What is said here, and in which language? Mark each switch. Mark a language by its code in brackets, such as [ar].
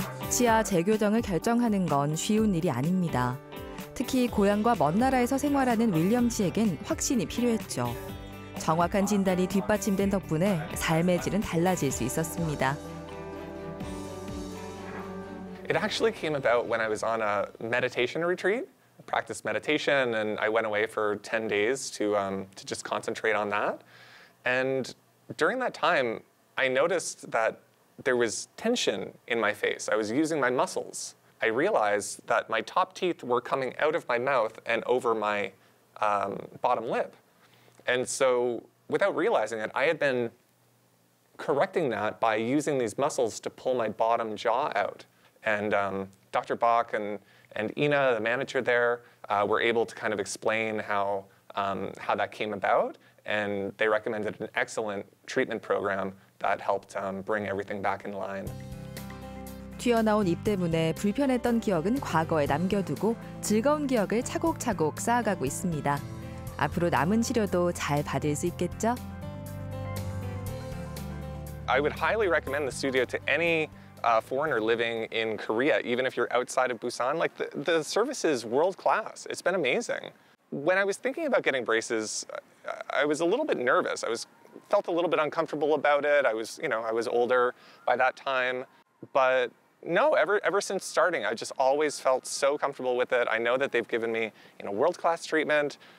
[ko] 치아 재교정을 결정하는 건 쉬운 일이 아닙니다. 특히 고향과 먼 나라에서 생활하는 윌리엄 씨에겐 확신이 필요했죠. 정확한 진단이 뒷받침된 덕분에 삶의 질은 달라질 수 있었습니다. [en] It actually came about when I was on a meditation retreat. I practiced meditation, and I went away for 10 days to just concentrate on that. And during that time, I noticed that there was tension in my face. I was using my muscles. I realized that my top teeth were coming out of my mouth and over my bottom lip. And so, without realizing it, I had been correcting that by using these muscles to pull my bottom jaw out. And Dr. Bach and Ina, the manager there, were able to kind of explain how that came about, and they recommended an excellent treatment program that helped bring everything back in line. [ko] 튀어나온 입 때문에 불편했던 기억은 과거에 남겨두고 즐거운 기억을 차곡차곡 쌓아가고 있습니다. 앞으로 남은 치료도 잘 받을 수 있겠죠? [en] I would highly recommend the studio to any foreigner living in Korea, even if you're outside of Busan. Like the service is world class. It's been amazing. When I was thinking about getting braces, I was a little bit nervous. Felt a little bit uncomfortable about it. I was older by that time, but no, ever since starting, I just always felt so comfortable with it. I know that they've given me, world-class treatment.